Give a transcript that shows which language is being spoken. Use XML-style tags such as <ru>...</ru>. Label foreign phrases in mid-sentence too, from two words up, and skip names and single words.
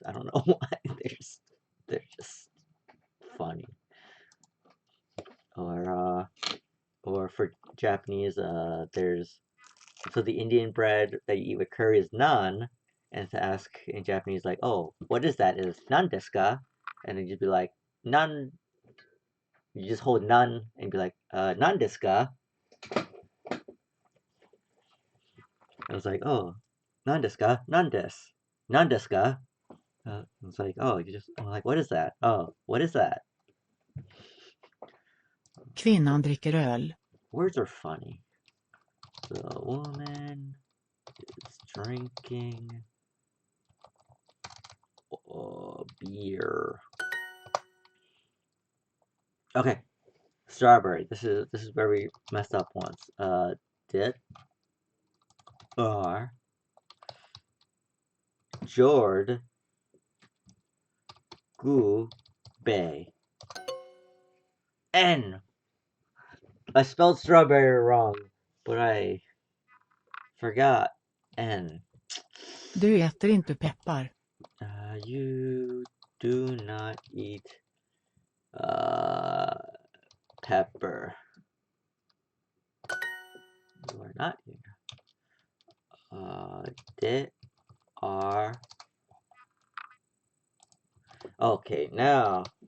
<en>I don't know why they're just funny. Or for Japanese, there's so the Indian bread that you eat with curry is naan, and to ask in Japanese like, oh, what is that?</en> <ja>Is nan desu ka?</ja> <en>And then you'd be like, nan. You just hold nan and be like,</en> <ja>nan desu ka?</ja> <en>I was like,</en> <ja>oh, nan desu ka? Nan desu. Nan desu ka?</ja> <en>It's like, oh, I'm like, what is that? Oh, what is that?</en> <sv>Kvinnan dricker öl.</sv> <en>Words are funny. The woman is drinking beer. Okay, strawberry. This is where we messed up once. Dit are Jord Gu Bay. N. I spelled strawberry wrong, but I forgot N.</en> <sv>Du äter inte peppar.</sv> <en>You do not eat uh, pepper. You are not here. They are. Okay, now.</en>